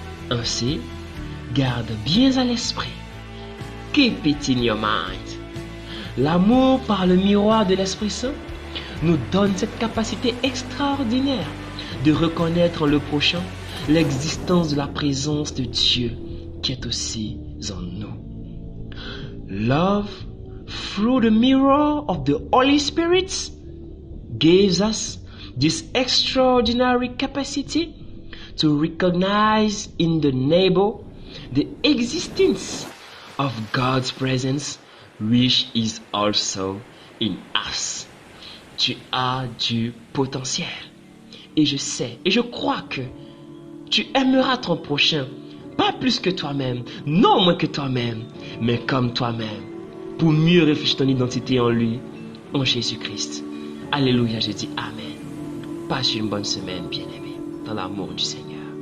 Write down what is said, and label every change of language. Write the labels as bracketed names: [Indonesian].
[French] Ainsi, garde bien à l'esprit, [English] keep it in your mind. [French] L'amour par le miroir de l'Esprit Saint nous donne cette capacité extraordinaire de reconnaître en le prochain l'existence de la présence de Dieu qui est aussi en nous. [English] Love through the mirror of the Holy Spirit gives us this extraordinary capacity to recognize in the neighbor the existence of God's presence, which is also in us. [French] Tu as du potentiel. Et je sais, et je crois que tu aimeras ton prochain, pas plus que toi-même, non moins que toi-même, mais comme toi-même, pour mieux réfléchir ton identité en lui, en Jésus-Christ. Alléluia, je dis Amen. Passe une bonne semaine, bien-aimé, dans l'amour du Seigneur.